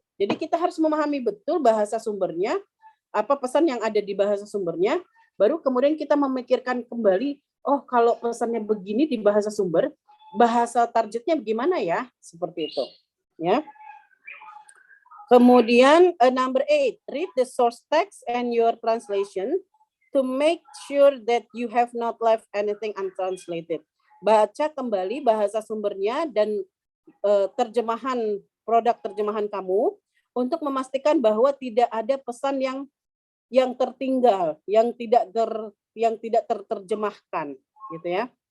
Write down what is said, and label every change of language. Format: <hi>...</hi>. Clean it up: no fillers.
<id>Jadi kita harus memahami betul bahasa sumbernya, apa pesan yang ada di bahasa sumbernya, baru kemudian kita memikirkan kembali, oh kalau pesannya begini di bahasa sumber, bahasa targetnya bagaimana ya, seperti itu, ya. Kemudian</id> <en>number 8, read the source text and your translation to make sure that you have not left anything untranslated.</en> <id>Baca kembali bahasa sumbernya dan terjemahan produk terjemahan kamu untuk memastikan bahwa tidak ada pesan yang tertinggal, yang tidak terjemahkan, gitu ya.</id>